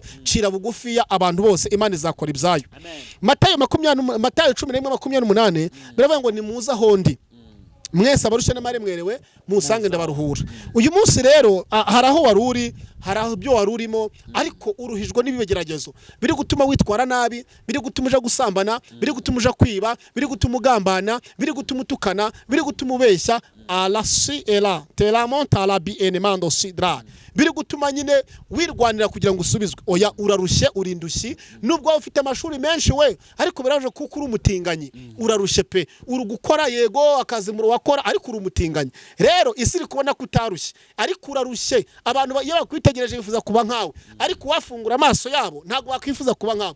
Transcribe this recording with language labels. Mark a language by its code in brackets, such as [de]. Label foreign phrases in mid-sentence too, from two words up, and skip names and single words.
[rw] Cira bugufiya abantu bose, Imana izakora ibyayo. Matayo 11:28 biravuga ngo nimuza hondi mwese abarusha n'amare mwerewe musange ndabaruhura. Uyu munsi rero hari aho waruri, hari aho byo warurimo, ariko uruhijwe n'ibigeragezo biri gutuma witwara nabi, biri gutuma uja gusambana, biri gutuma uja kwiba, biri gutuma ugambana, biri gutuma utukana, biri gutuma ubeshya. Alasi ela telamonta la bienemando sidra, biri gutuma nyine wirwanira kugira ngo usubizwe. Oya, urarushye, urindushyi, nubwo ufite amashuri menshi we, ariko biraje kuko uri umutinganyi. Urarushye pe, uri gukora yego akazi mu wakora, ariko uri umutinganyi. Rero isi iri kubona ko utarushye, ariko urarushye. Abantu iyo bakwitegereje bifuza kuba nkawe, ariko wafungura amaso yabo ntago wakwifuza kuba nkawe.